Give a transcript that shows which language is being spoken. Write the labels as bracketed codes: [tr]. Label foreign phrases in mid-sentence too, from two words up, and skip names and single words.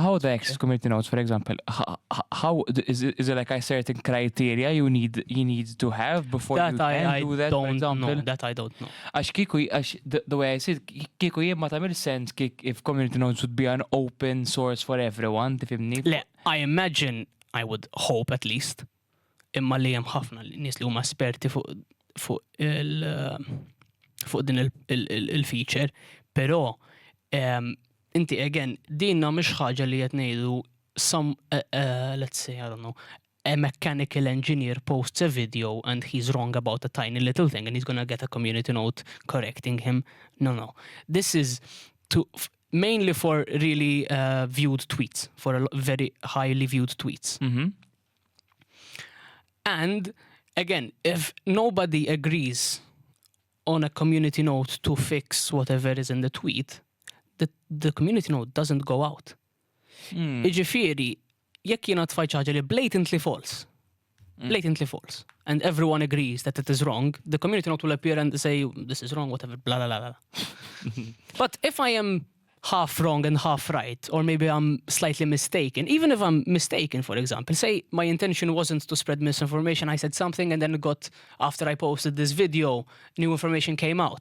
[en] How do I access community notes, for example? How is it like a certain criteria you need to have before that you can do that? Don't know. That I don't know. The way I see it, kiku ma tamil sense if community notes would be an open source for everyone, tifimni? I imagine, I would hope at least, [mt] imma li hemm ħafna nies li huma esperti fuq din il-feature, però inti again dinna mhix ħaġa li qed ngħidu [en] let's say, I don't know, a mechanical engineer posts a video and he's wrong about a tiny little thing and he's gonna get a community note correcting him. No. This is mainly for really viewed tweets, for very highly viewed tweets. And again, if nobody agrees on a community note to fix whatever is in the tweet, the community note doesn't go out. [mt] Iġifieri, jekk jiena tfajt ħaġa li [en] blatantly false, and everyone agrees that it is wrong, the community note will appear and say, this is wrong, whatever, blah, blah, blah. But if I am half wrong and half right, or maybe I'm slightly mistaken, even if I'm mistaken, for example, say my intention wasn't to spread misinformation, I said something and then after I posted this video, new information came out.